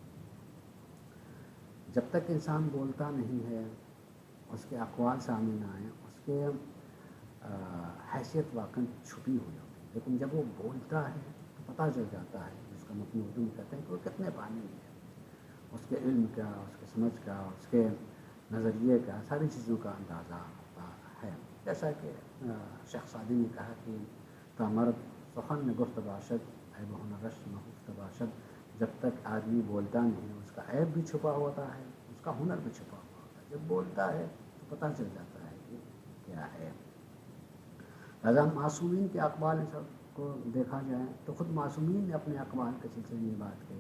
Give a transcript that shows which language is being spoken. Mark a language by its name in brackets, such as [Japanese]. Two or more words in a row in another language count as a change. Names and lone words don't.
[Urdu] جب تک انسان بولتا نہیں ہے، اس کے اقوال سامنے نہ آئیں، اس کے حیثیت واقعی چھپی ہوئی ہوتی ہے. لیکن جب وہ بولتا ہے تو پتہ چل جاتا ہے، جس کا مطلب اردو میں کہتے ہیں کہ وہ کتنے پانی میں ہے. اس کے علم کا، اس کے سمجھ کا، اس کے نظریے کا، ساری چیزوں کا اندازہ ہوتا ہے. جیسا کہ شیخ سعدی نے کہا کہ [Persian] تا مرد سخن گفت باشد عیب ہنرش نہفت باشد. [Urdu] جب تک آدمی بولتا نہیں، اس کا عیب بھی چھپا ہوتا ہے، اس کا ہنر بھی چھپا ہوا ہوتا ہے. جب بولتا ہے تو پتہ چل جاتا ہے کہ کیا ہے. لہٰذا معصومین کے اقوال کو دیکھا جائے تو خود معصومین نے اپنے اقوال کے سلسلے میں بات کہی.